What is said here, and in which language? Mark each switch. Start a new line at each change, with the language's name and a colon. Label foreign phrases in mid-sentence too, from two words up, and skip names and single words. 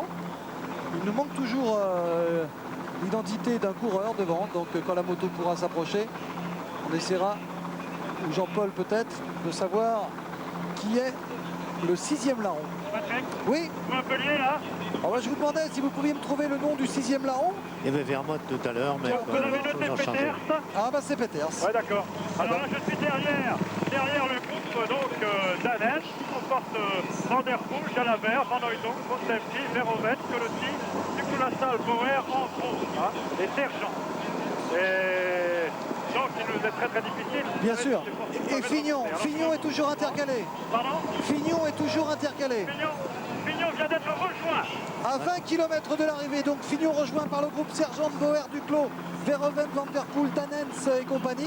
French: Il nous manque toujours l'identité d'un coureur devant, donc quand la moto pourra s'approcher, on essaiera, ou Jean-Paul peut-être, de savoir qui est le 6e larron. Patrick, Oui. vous m'appeliez là? Alors là, je vous demandais si vous pouviez me trouver le nom du 6e larron. Il y avait Vermotte tout à l'heure, mais Vous avez noté choses ont changé. Peters? Ah bah c'est Peters. Ouais, d'accord. Alors là, je suis derrière le groupe donc Danen qui comporte Van der Poel, Jalabert, Van Hooydonk, Bontempi, Verhoeven, Colotti, Duclos, Bauer, Anfro et Sergent. Et donc il nous est très très difficile. Bien sûr. Et Fignon est toujours intercalé. Pardon? Fignon est toujours intercalé. Fignon vient d'être rejoint. À 20 km de l'arrivée, donc Fignon rejoint par le groupe Sergent, Bauer, Duclos, Verhoeven, Van der Poel, Danens et compagnie.